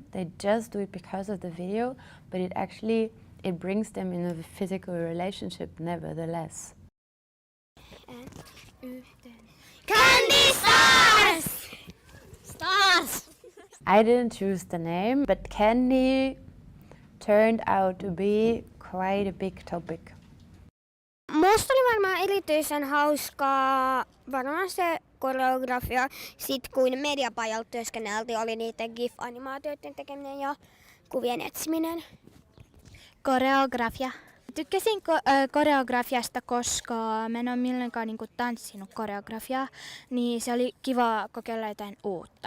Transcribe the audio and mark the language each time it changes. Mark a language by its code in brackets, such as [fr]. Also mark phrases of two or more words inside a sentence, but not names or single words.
[en] They just do it because of the video, but it brings them in a physical relationship nevertheless. Candy Stars! Stars! I didn't choose the name, but candy turned out to be quite a big topic. [fi] Musta oli varmaan erityisen hauskaa varmaan se koreografia, sit kun mediapajalla työskenneltiin, oli niiden GIF-animaatioiden tekeminen ja kuvien etsiminen. Koreografia. Tykkäsin koreografiasta, koska mä en ole milloinkaan tanssinut koreografiaa, niin se oli kiva kokeilla jotain uutta.